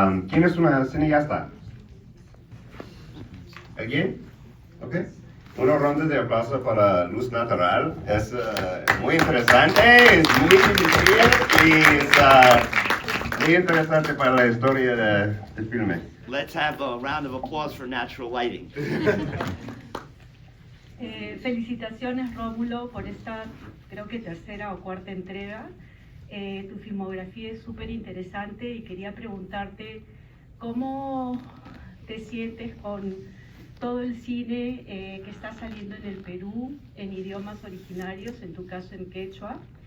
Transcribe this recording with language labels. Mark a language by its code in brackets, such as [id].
[es] ¿Quién es una cineasta? ¿Alguien? Okay. Una ronda de aplauso para Luz Natural. Es muy interesante, es muy difícil y es muy interesante para la historia del filme. [en] Let's have a round of applause for natural lighting. [es] Felicitaciones, Rómulo, por esta, creo que tercera o cuarta entrega. Tu filmografía es súper interesante y quería preguntarte cómo te sientes con todo el cine que está saliendo en el Perú en idiomas originarios, en tu caso en quechua.